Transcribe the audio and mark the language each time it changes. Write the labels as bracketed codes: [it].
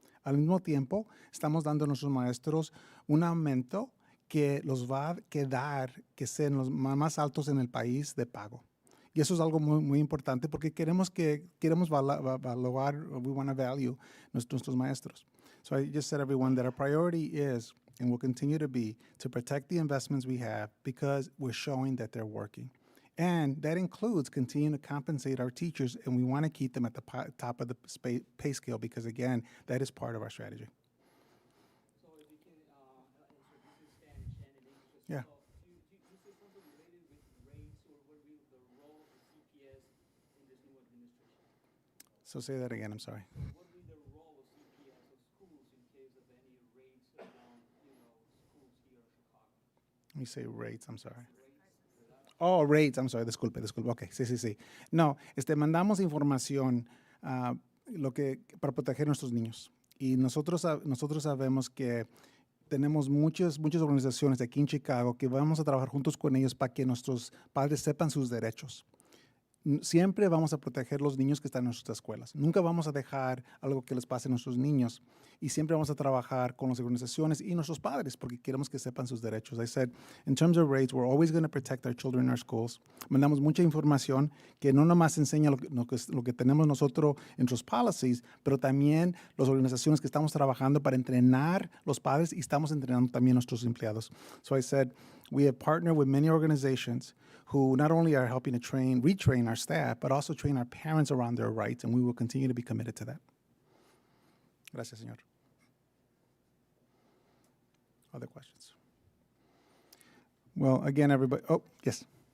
[es] Al mismo tiempo, estamos dando a nuestros maestros un aumento que los va a quedar, que sean los más altos en el país de pago. Y eso es algo muy, muy importante porque queremos valorar, [en] we want to value [es] nuestros maestros. [en] So I just said, everyone, that our priority is, and will continue to be, to protect the investments we have because we're showing that they're working. And that includes continuing to compensate our teachers, and we want to keep them at the top of the pay scale because, again, that is part of our strategy. So if you can answer, this is Spanish and in English. Yeah. So you say something related with rates, or what will be the role of the CPS in this new administration? So say that again, I'm sorry. What will be the role of CPS of schools in case of any rates around, schools here in Chicago? Let me say rates, I'm sorry. Oh, rates, I'm sorry, [es] disculpe. Ok, sí. No, mandamos información para proteger a nuestros niños. Y nosotros sabemos que tenemos muchas organizaciones aquí en Chicago que vamos a trabajar juntos con ellos para que nuestros padres sepan sus derechos. Siempre vamos a proteger los niños que están en nuestras escuelas. Nunca vamos a dejar algo que les pase a nuestros niños. Y siempre vamos a trabajar con las organizaciones y nuestros padres porque queremos que sepan sus derechos. [en] I said, in terms of rates, we're always going to protect our children in our schools. [es] Mandamos mucha información que no nomás enseña lo que tenemos nosotros en nuestros policies, pero también las organizaciones que estamos trabajando para entrenar los padres y estamos entrenando también a nuestros empleados. [en] So I said, we have partnered with many organizations who not only are helping to retrain our staff, but also train our parents around their rights, and we will continue to be committed to that. [es] Gracias, señor. [en] Other questions? Well, again, everybody, oh, yes.